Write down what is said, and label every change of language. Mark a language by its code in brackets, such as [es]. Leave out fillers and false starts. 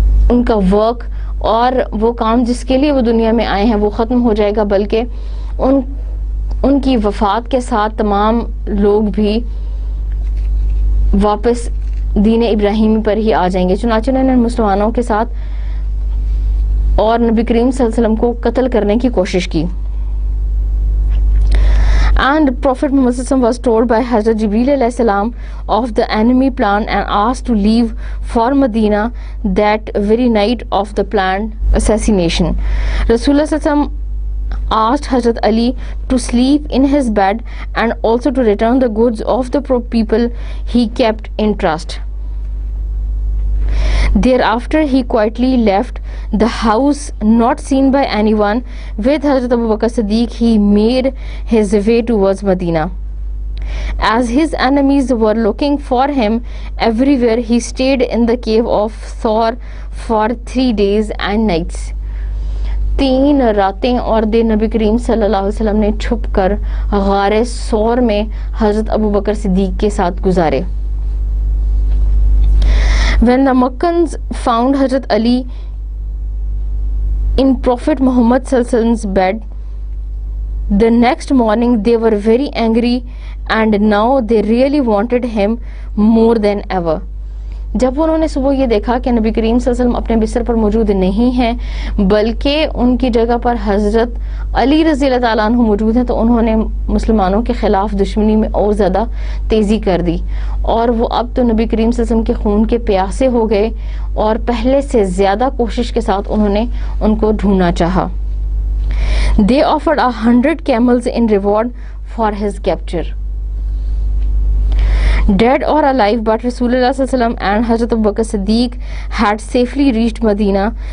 [ur] ان کا ورک اور وہ کام جس کے لیے وہ دنیا میں آئے ہیں وہ ختم ہو جائے گا، بلکہ ان کی وفات کے ساتھ تمام لوگ بھی واپس دین ابراہیمی پر ہی آ جائیں گے. چنانچہ انہوں نے مسلمانوں کے ساتھ اور نبی کریم صلی اللہ علیہ وسلم کو قتل کرنے کی کوشش کی. [en] And Prophet Muhammad was told by Hazrat Jibreel alayhi salam of the enemy plan and asked to leave for Medina that very night of the planned assassination. Rasulullah sallallahu alaihi wasallam asked Hazrat Ali to sleep in his bed and also to return the goods of the people he kept in trust. Thereafter he quietly left the house not seen by anyone. With Hazrat Abu Bakr Siddiq he made his way towards Medina. As his enemies were looking for him everywhere, he stayed in the cave of Thawr for 3 days and nights. [ur] 3 راتیں اور دن نبی کریم صلی اللہ علیہ وسلم نے چھپ کر غار ثور میں حضرت ابو بکر صدیق کے ساتھ گزارے. [en] When the Makkans found Hazrat Ali in Prophet Muhammad sallallahu alaihi wasallam's bed, the next morning they were very angry and now they really wanted him more than ever. [ur] جب انہوں نے صبح یہ دیکھا کہ نبی کریم صلی اللہ علیہ وسلم اپنے بستر پر موجود نہیں ہیں بلکہ ان کی جگہ پر حضرت علی رضی اللہ تعالیٰ عنہ موجود ہیں، تو انہوں نے مسلمانوں کے خلاف دشمنی میں اور زیادہ تیزی کر دی، اور وہ اب تو نبی کریم صلی اللہ علیہ وسلم کے خون کے پیاسے ہو گئے اور پہلے سے زیادہ کوشش کے ساتھ انہوں نے ان کو ڈھونڈنا چاہا. [en] They offered 100 camels in reward for his capture. Dead or alive, but Rasulullah ﷺ and Hazrat Abu Bakr Siddiq had safely reached Medina.